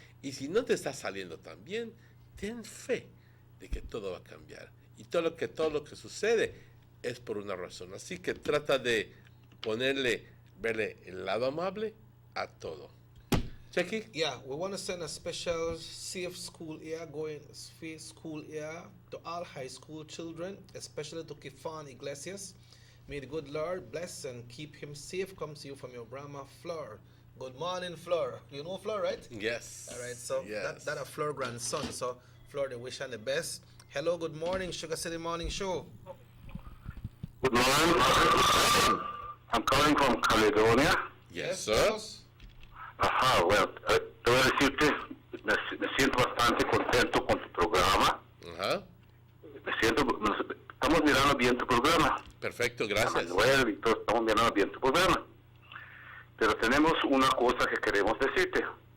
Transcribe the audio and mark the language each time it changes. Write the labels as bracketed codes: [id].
[es] Y si no te está saliendo tan bien, ten fe de que todo va a cambiar. Y todo lo que sucede es por una razón. Así que trata de verle el lado amable a todo. [en] Jackie? Yeah, we want to send a special safe school year to all high school children, especially to Kifan Iglesias. May the good Lord bless and keep him safe. Comes to you from your grandma, Fleur. Good morning, Fleur. You know Fleur, right? Yes. All right, so yes. That's a Fleur grandson. So, Fleur, they wish her the best. Hello, good morning, Sugar City Morning Show. Good morning. I'm calling from Caledonia. Yes, sir. [es] Ajá, bueno, te voy a decirte, me siento bastante contento con tu programa. Ajá. Estamos mirando bien tu programa. Perfecto, gracias. Manuel y todos estamos mirando bien tu programa. Pero tenemos una cosa que queremos decirte.